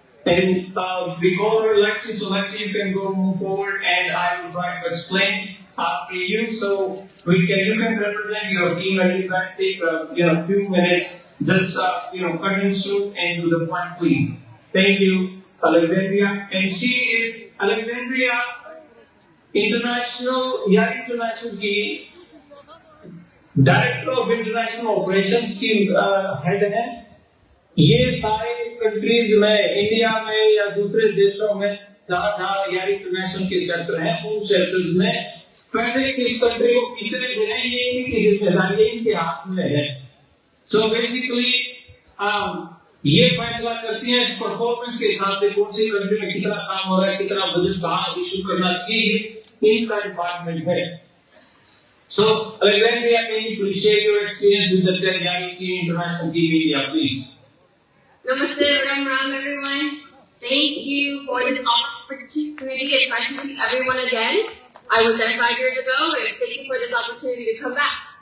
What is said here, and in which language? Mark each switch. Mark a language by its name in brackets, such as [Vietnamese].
[English] And we go over Lexi, so Lexi you can go move forward and I will try to explain after you, so you can represent your team and you guys take few minutes, just cut and shoot and do the point, please. Thank you, Alexandria. And she is [Hindi] Alexandria Yari International की director of international operations की head है। ये सारे countries में India में या दूसरे देशों में जहाँ यारी इंटरनेशनल के सेक्टर हैं उन सेक्टर्स में पैसे किस कंट्री को कितने देने हैं ये इनकी जिम्मेदारी है, इनके हाथ में है। सो बेसिकली ये फैसला करती है परफॉर्मेंस के हिसाब से कौन सी कंट्री में कितना काम हो रहा है, कितना बजट कहाँ इशू करना चाहिए, इनका डिपार्टमेंट है। [English] So, Alexandria, can you please share your experience with the Yari International Team Media, please? Namaste, Ram Ram, everyone. Thank you for this opportunity. It's nice to see everyone again. I was there 5 years ago, and thank you for this opportunity to come back.